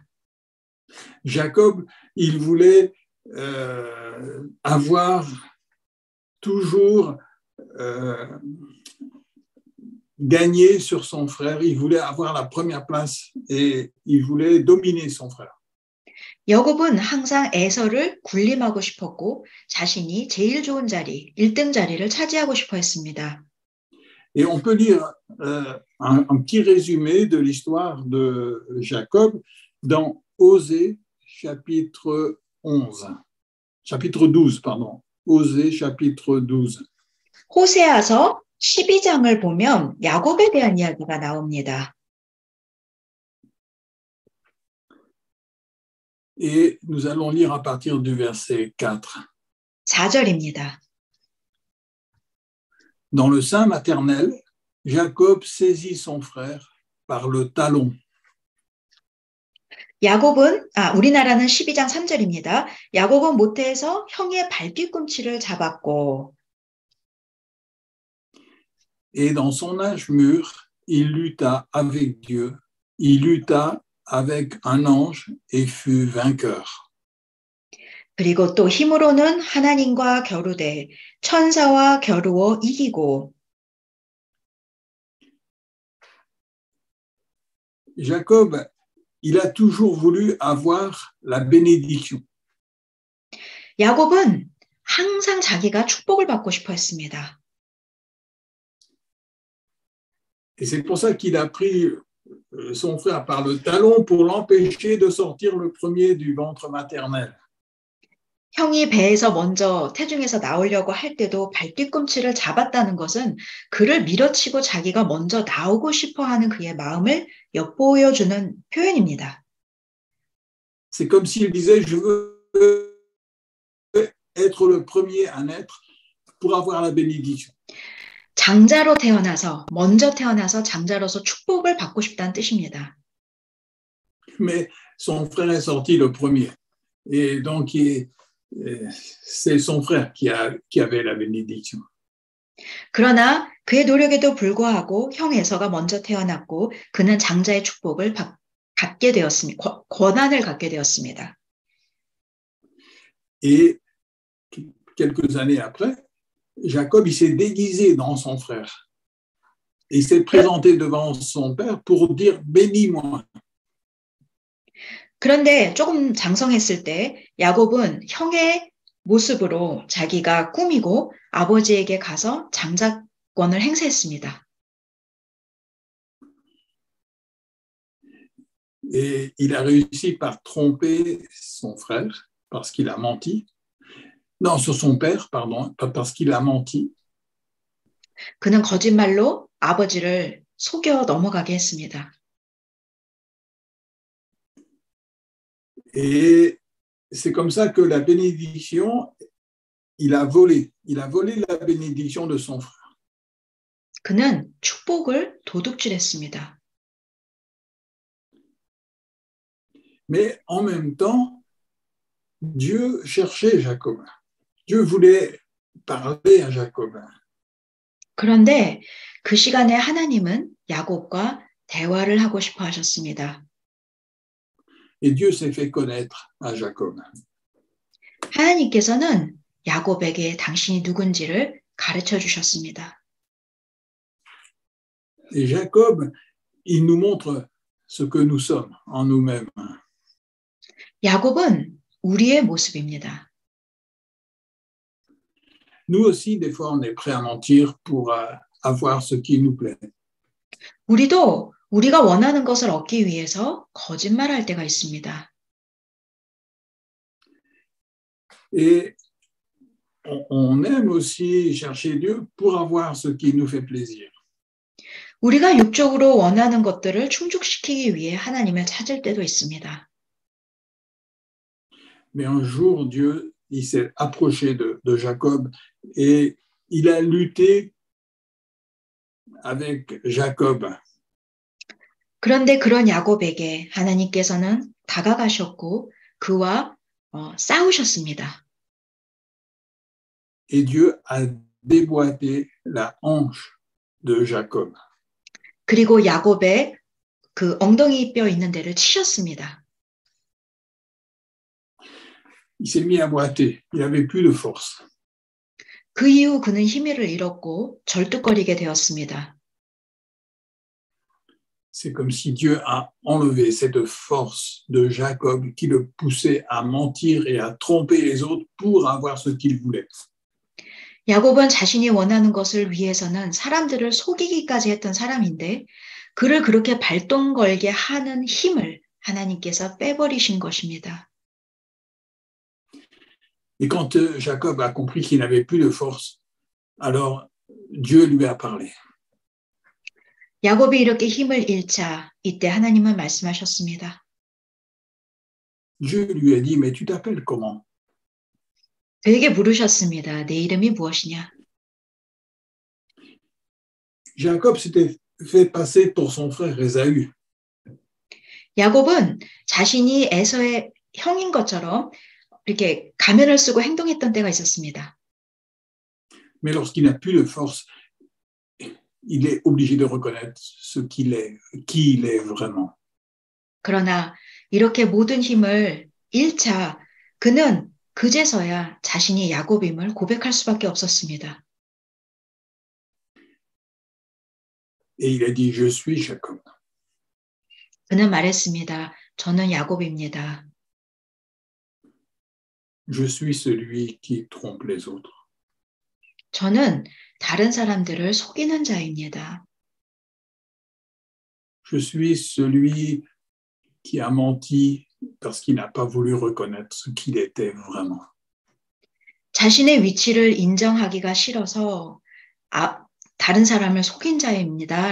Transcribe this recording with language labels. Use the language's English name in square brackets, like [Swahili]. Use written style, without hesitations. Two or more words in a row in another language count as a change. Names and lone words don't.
[French] Jacob, il voulait avoir toujours gagné sur son frère, il voulait avoir la première place et il voulait dominer son frère. [Korean] 야곱은 항상 에서를 군림하고 싶었고 자신이 제일 좋은 자리, 1등 자리를 차지하고 싶어 했습니다. [French] Et on peut lire un petit résumé de l'histoire de Jacob dans Osée chapitre 12, pardon. Osée chapitre 12. [Korean] 호세아서 12장을 보면 야곱에 대한 이야기가 나옵니다. [French] Et nous allons lire à partir du verset 4. [Korean] 4절입니다. [French] Dans le sein maternel, Jacob saisit son frère par le talon. [Korean] 우리나라는 12장 3절입니다. 야곱은 모태에서 형의 발뒤꿈치를 잡았고 [French] Et dans son âge mûr, il lutta avec Dieu, il lutta avec un ange et fut vainqueur. [Korean] 그리고 또 힘으로는 하나님과 겨루되 천사와 겨루어 이기고. [French] Jacob, il a toujours voulu avoir la bénédiction. [Korean] 야곱은 항상 자기가 축복을 받고 싶어 했습니다. [French] Et c'est pour ça qu'il a pris son frère par le talon pour l'empêcher de sortir le premier du ventre maternel. [Korean] 형이 배에서 먼저 태중에서 나오려고 할 때도 발뒤꿈치를 잡았다는 것은 그를 밀어치고 자기가 먼저 나오고 싶어 하는 그의 마음을 엿보여주는 표현입니다. [French] C'est comme s'il disait, je veux être le premier à naître pour avoir la bénédiction. [Korean] 장자로 태어나서, 먼저 태어나서 장자로서 축복을 받고 싶다는 뜻입니다. [French] Mais son frère est sorti le premier. Et donc, c'est son frère qui avait la bénédiction. [Korean] 그러나 그의 노력에도 불구하고 형 에서가 먼저 태어났고 그는 장자의 축복을 갖게 되었습니다. 권한을 갖게 되었습니다. [French] Et quelques années après, Jacob il s'est déguisé dans son frère. il s'est présenté devant son père pour dire bénis-moi. [Korean] 그런데 조금 장성했을 때 야곱은 형의 모습으로 자기가 꾸미고 아버지에게 가서 장자권을 행사했습니다. [French] Et il a réussi par tromper son frère parce qu'il a menti. Non, sur son père, pardon, parce qu'il a menti. [Korean] 그는 거짓말로 아버지를 속여 넘어가게 했습니다. [French] Et c'est comme ça que la bénédiction, il a volé la bénédiction de son frère. [Korean] 그는 축복을 도둑질했습니다. [French] Mais en même temps, Dieu cherchait Jacob. Dieu voulait parler à Jacob. [Korean] 그런데 그 시간에 하나님은 야곱과 대화를 하고 싶어 하셨습니다. [French] Et Dieu s'est fait connaître à Jacob. [Korean] 하나님께서는 야곱에게 당신이 누군지를 가르쳐 주셨습니다. [French] Et Jacob, il nous montre ce que nous sommes en nous-mêmes. [Korean] 야곱은 우리의 모습입니다. [French] Nous aussi, des fois, on est prêt à mentir pour avoir ce qui nous plaît. [Korean] 우리도 우리가 원하는 것을 얻기 위해서 거짓말할 때가 있습니다. [French] Et on aime aussi chercher Dieu pour avoir ce qui nous fait plaisir. [Korean] 우리가 육적으로 원하는 것들을 충족시키기 위해 하나님을 찾을 때도 있습니다. [French] Mais un jour, Dieu, il s'est approché de Jacob et il a lutté avec Jacob. [Korean] 그런데 그런 야곱에게 하나님께서는 다가가셨고 그와 싸우셨습니다. [French] Et Dieu a déboîté la hanche de Jacob. [Korean] 그리고 야곱의 그 엉덩이 뼈 있는 데를 치셨습니다. [French] Il s'est mis à boiter, il n'avait plus de force. [Korean] 그 이후 그는 힘을 잃었고 절뚝거리게 되었습니다. [French] C'est comme si Dieu a enlevé cette force de Jacob qui le poussait à mentir et à tromper les autres pour avoir ce qu'il voulait. [Korean] 야곱은 자신이 원하는 것을 위해서는 사람들을 속이기까지 했던 사람인데 그를 그렇게 발동 걸게 하는 힘을 하나님께서 빼버리신 것입니다. [French] Et quand Jacob a compris qu'il n'avait plus de force, alors Dieu lui a parlé. [Korean] 야곱이 이렇게 힘을 잃자 이때 하나님은 말씀하셨습니다. [French] Dieu lui a dit, mais tu t'appelles comment? [Korean] 그에게 물으셨습니다. 내 이름이 무엇이냐? [French] Jacob s'était fait passer pour son frère Ésaü. [Korean] 야곱은 자신이 에서의 형인 것처럼 이렇게 가면을 쓰고 행동했던 때가 있었습니다. [French] Mais lorsqu'il n'a plus de force, il est obligé de reconnaître ce qu'il est, qui il est vraiment. [Korean] 그러나 이렇게 모든 힘을 잃자 그는 그제서야 자신이 야곱임을 고백할 수밖에 없었습니다. [French] Et il a dit, je suis Jacob. [Korean] 그는 말했습니다. 저는 야곱입니다. [French] Je suis celui qui trompe les autres. [Korean] 저는 다른 사람들을 속이는 자입니다. [French] Je suis celui qui a menti parce qu'il n'a pas voulu reconnaître ce qu'il était vraiment. [Korean] 자신의 위치를 인정하기가 싫어서 다른 사람을 속인 자입니다.